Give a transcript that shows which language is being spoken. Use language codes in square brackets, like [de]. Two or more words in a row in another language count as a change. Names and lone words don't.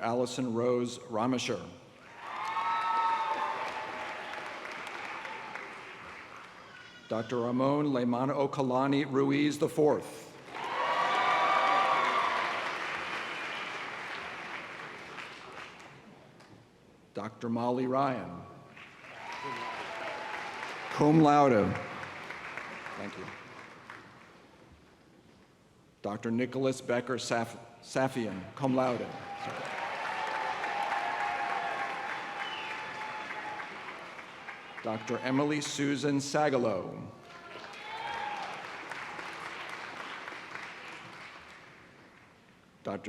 [en] Allison Rose Ramesher. Dr. Ramon Leymana Okalani Ruiz IV. Dr. Molly Ryan. [la] Cum laude. [en] Thank you. Dr. Nicholas Becker Safian, [la] cum laude. [en] Dr. Emily Susan Sagalo. Dr.